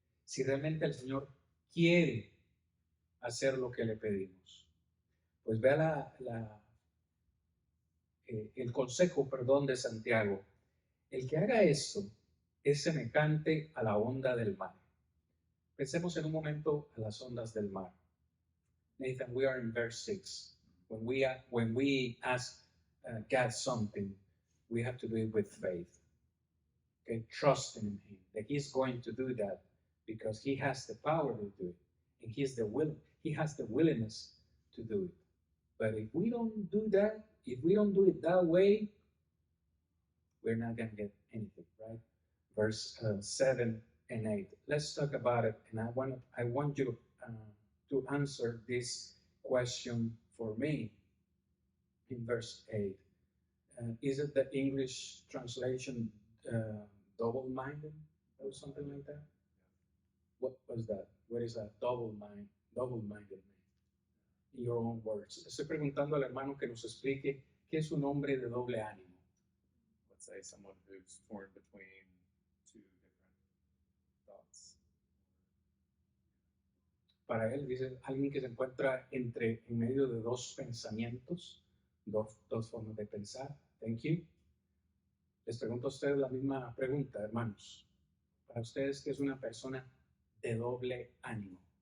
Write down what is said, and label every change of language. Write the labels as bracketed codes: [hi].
[es] Si realmente el Señor quiere hacer lo que le pedimos. Pues vea el consejo, de Santiago. El que haga esto es semejante a la onda del mar. Pensemos en un momento a las ondas del mar. [en] Nathan, we are in verse 6. When we ask God something, we have to do it with faith. Okay, trusting in Him that He's going to do that because He has the power to do it, and He has the willingness to do it. But if we don't do that, if we don't do it that way, we're not going to get anything, right? Verse 7 and 8. Let's talk about it, and I want you to answer this question for me in verse 8. Is it the English translation double-minded or something like that? What was that? What is that? Double-minded man. In your own words. [es] Estoy preguntando al hermano que nos explique qué es un hombre de doble ánimo. [en] Let's say someone who's torn between two different thoughts. [es] Para él, dice, alguien que se encuentra en medio de dos pensamientos, dos formas de pensar. [en] Thank you. [es] Les pregunto a ustedes la misma pregunta, hermanos. Para ustedes, ¿qué es una persona de doble ánimo?